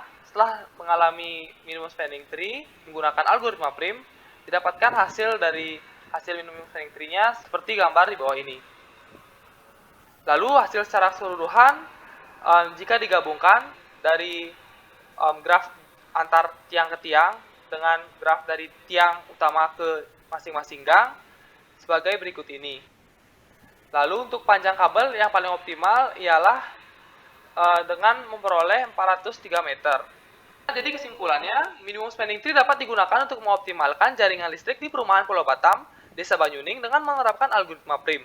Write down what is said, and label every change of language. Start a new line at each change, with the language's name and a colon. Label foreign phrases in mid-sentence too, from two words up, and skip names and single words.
Indonesian: Setelah mengalami
English: minimum spanning tree
Indonesian: menggunakan algoritma prim, didapatkan hasil dari hasil
English: minimum spanning tree-
Indonesian: nya seperti gambar di bawah ini. Lalu hasil secara keseluruhan jika digabungkan dari graf antar tiang ke tiang dengan graf dari tiang utama ke masing-masing gang sebagai berikut ini. Lalu untuk panjang kabel yang paling optimal ialah dengan memperoleh 403 meter. Jadi kesimpulannya,
English: minimum spanning tree
Indonesian: dapat digunakan untuk mengoptimalkan jaringan listrik di perumahan Pulau Batam, Desa Banyuning dengan menerapkan algoritma PRIM.